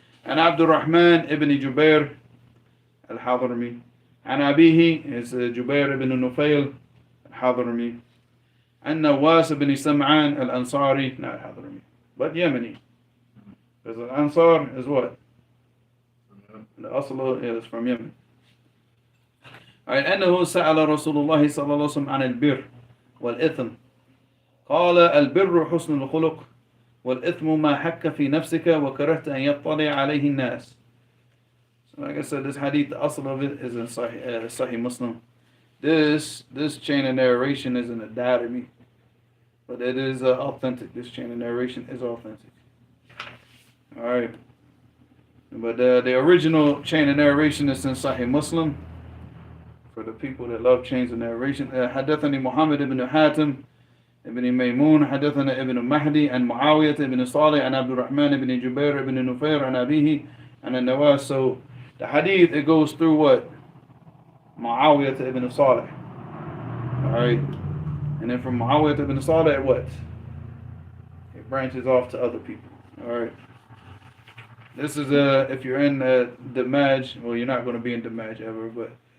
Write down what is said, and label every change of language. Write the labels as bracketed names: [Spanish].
[English] And Abdurrahman ibn Jubair al-Hadrami. And Abihi is Jubair ibn Nufayl al-Hadrami. And Nawas ibn Sam'an al-Ansari, not Hadrami, but Yemeni. Because al-Ansar is what? The Asla is from Yemen. [Arabic] Alright, أنه سأل رسول الله صلى الله عليه وسلم عن البر والإثم قال البر حسن الخلق والإثم ما حك في نفسك وكرهت أن يطلع عليه الناس. [English] So like I said, this hadith, the asl of it is in Sahih Muslim. This chain of narration is in a Darimi, but it is authentic. This chain of narration is authentic. Alright, but the original chain of narration is in Sahih Muslim. For the people that love chains of narration, [Arabic] حدثني محمد بن حاتم ابن ميمون حدثنا ابن مهدي عن معاوية ابن صالح عن عبد الرحمن ابن جبير ابن نفير عن أبيه عن النواس. [English] So the hadith, it goes through what? Muawiyah ibn Salih. Alright. And then from Muawiyah ibn Salih, what? It branches off to other people. Alright. This is if you're in Damaj, well, you're not going to be in Damaj ever, but